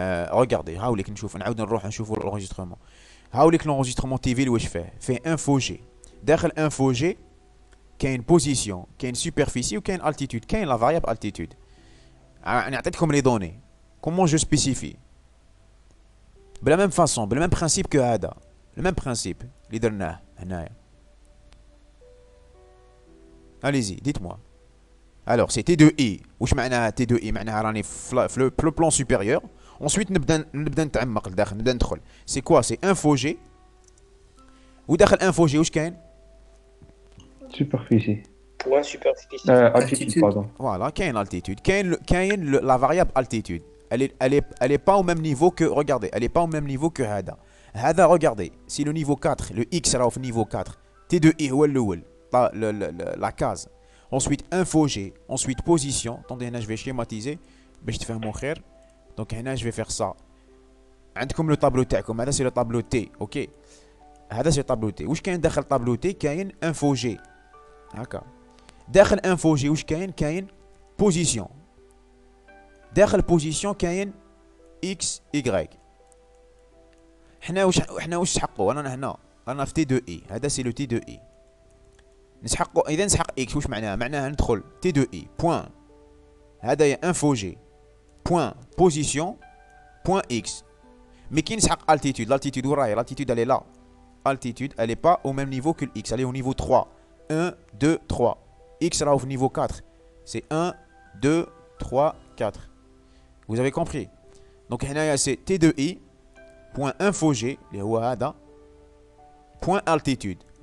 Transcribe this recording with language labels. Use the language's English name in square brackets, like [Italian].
[Arabic] Regardez, هاوليك نشوف نعاود نروح نشوفوا l'enregistrement. [French] هاوليك l'enregistrement Tville واش fait info G. داخل info G كاين position, كاين superficie وكاين altitude, كاين la variable altitude. [Arabic] انا عطيتكم [French] les données. Comment je spécifie? De la même façon, le même principe que هذا. Le même principe [Arabic] اللي درناه هنايا. [French] Allez-y, dites-moi. Alors, c'est T2I. [Arabic] واش معناها T2I؟ معناها راني في le plan supérieur. Ensuite, نبدا نتعمق لداخل، نبدا ندخل. [French] C'est quoi? C'est info G. وداخل info G [Arabic] واش كاين؟ [French] superficie. point superficie. Altitude, pardon. Voilà, كاين altitude. كاين la variable altitude. Elle est pas au même niveau que, regardez, elle est pas au même niveau que هذا. هذا, regardez, si le niveau 4, le x راهو في niveau 4, T2i [Arabic] هو الأول, [French] la case. Ensuite, info G, ensuite position. Attendez, هنا je vais schématiser [Arabic] باش تفهموا خير. [French] Donc هنا je vais faire ça. عندكم le tableau تاعكم, هذا c'est le tableau T, OK. هذا c'est le tableau T. [Arabic] واش كاين داخل tableau T؟ كاين info G. هكا. داخل info G واش كاين؟ كاين position. داخل position كاين x y. حنا واش نسحقوا؟ رانا في T2i. هذا سي لو T2i. نسحقوا، اذا نسحق x واش معناها؟ معناها ندخل T2i بوين، هذايا info G بوين position بوين x. مي كي نسحق [French] altitude، l'altitude [Arabic] وين راهي؟ [French] l'altitude elle est là. Altitude elle est pas au même niveau que x, elle est au niveau 3. 1 2 3. X راهو في niveau 4. C'est 1 2 3 4. Vous avez compris? Donc هنايا c'est T2i point info G [Arabic] اللي هو هذا [French] point altitude.